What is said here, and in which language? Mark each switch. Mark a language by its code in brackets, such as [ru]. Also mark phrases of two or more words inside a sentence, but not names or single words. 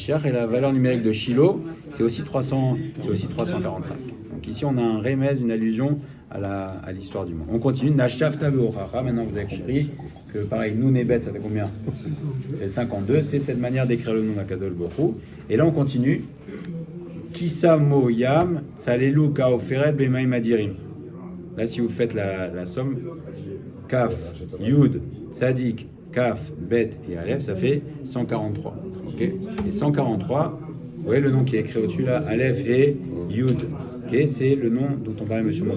[fr] Et la valeur numérique de Shiloh, c'est aussi 345. Donc ici, on a un remède, une allusion à l'histoire du monde. On continue. [he] נשפת ברוחך. [fr] Maintenant, vous avez compris que, pareil, Nun et Bet, ça fait combien? Ça fait 52. C'est cette manière d'écrire le nom d' [he] הקדוש ברוך הוא. [fr] Et là, on continue. [he] כסמו ים צללו כעופרת במים אדירים. Là, si vous faites la somme, Kaf, Yud, Tzadik, Kaf, Bet et Aleph, ça fait 143. Okay, et 143, vous voyez le nom qui est écrit au-dessus là, Aleph et Yud. Okay, c'est le nom dont on parlait M.